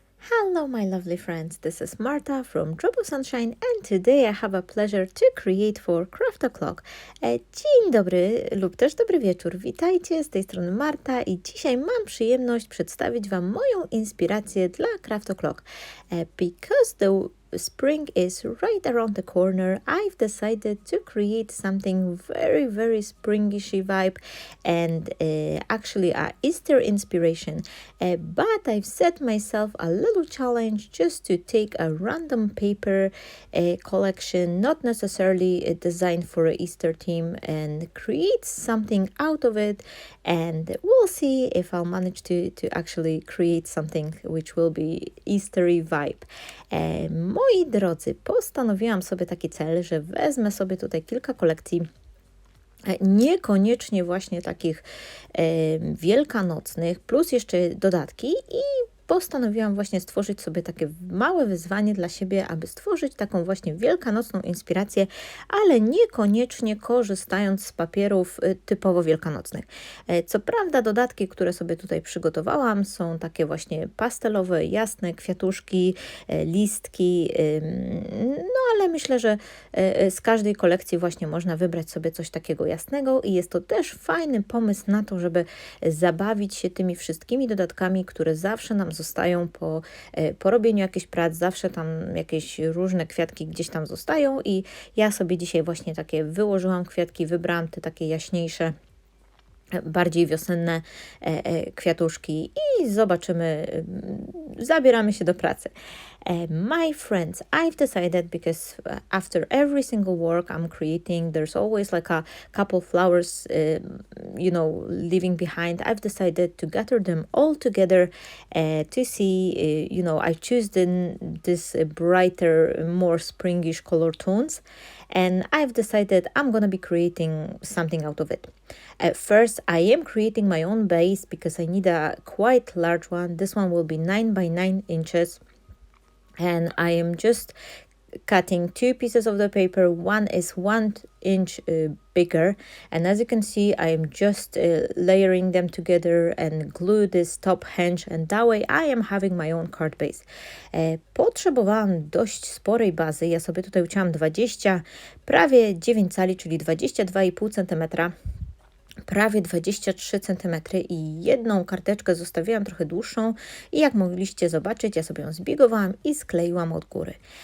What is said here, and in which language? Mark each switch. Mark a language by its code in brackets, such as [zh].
[en] Hello, my lovely friends. This is Marta from Trouble Sunshine, and today I have a pleasure to create for Craft O'Clock. [pl] Dzień dobry lub też dobry wieczór. Witajcie, z tej strony Marta i dzisiaj mam przyjemność przedstawić Wam moją inspirację dla Craft O'Clock. [en] Because the spring is right around the corner, I've decided to create something very springishy vibe and actually a Easter inspiration. But I've set myself a little challenge just to take a random paper collection, not necessarily designed for an Easter theme, and create something out of it. And we'll see if I'll manage to actually create something which will be Eastery vibe. [pl] Moi drodzy, postanowiłam sobie taki cel, że wezmę sobie tutaj kilka kolekcji, niekoniecznie właśnie takich wielkanocnych, plus jeszcze dodatki i postanowiłam właśnie stworzyć sobie takie małe wyzwanie dla siebie, aby stworzyć taką właśnie wielkanocną inspirację, ale niekoniecznie korzystając z papierów typowo wielkanocnych. Co prawda dodatki, które sobie tutaj przygotowałam, są takie właśnie pastelowe, jasne, kwiatuszki, listki, no ale myślę, że z każdej kolekcji właśnie można wybrać sobie coś takiego jasnego i jest to też fajny pomysł na to, żeby zabawić się tymi wszystkimi dodatkami, które zawsze nam zostają po robieniu jakichś prac, zawsze tam jakieś różne kwiatki gdzieś tam zostają i ja sobie dzisiaj właśnie takie wyłożyłam kwiatki, wybrałam te takie jaśniejsze, bardziej wiosenne kwiatuszki i zobaczymy, zabieramy się do pracy. [en] My friends, I've decided because after every single work I'm creating, there's always like a couple flowers, leaving behind. I've decided to gather them all together to see, I choose this brighter, more springish color tones. And I've decided I'm gonna be creating something out of it. First, I am creating my own base because I need a quite large one. This one will be 9 by 9 inches. And I am just cutting two pieces of the paper. One is 1 inch bigger, and as you can see I am just layering them together and glue this top hinge, and that way I am having my own card base. [pl] Potrzebowałam dość sporej bazy. Ja sobie tutaj ucięłam prawie 9 cali, czyli 22,5 cm. Prawie 23 cm i jedną karteczkę zostawiłam trochę dłuższą i jak mogliście zobaczyć, ja sobie ją zbiegowałam i skleiłam od góry.